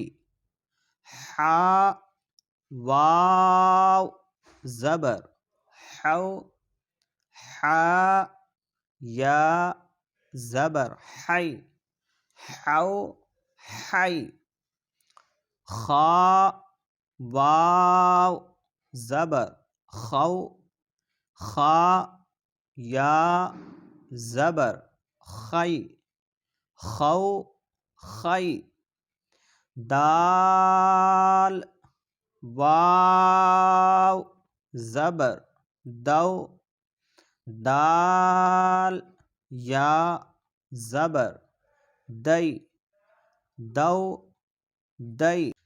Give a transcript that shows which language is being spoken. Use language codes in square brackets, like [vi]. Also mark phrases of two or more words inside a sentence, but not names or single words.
[ur] حا، واو زبر حو، حا، یا زبر حی، حو حی۔ خا، واو زبر خو، خا، یا زبر خی، خو خی۔ دال، واو زبر دو، دال، یا زبر دئی، دو دئی۔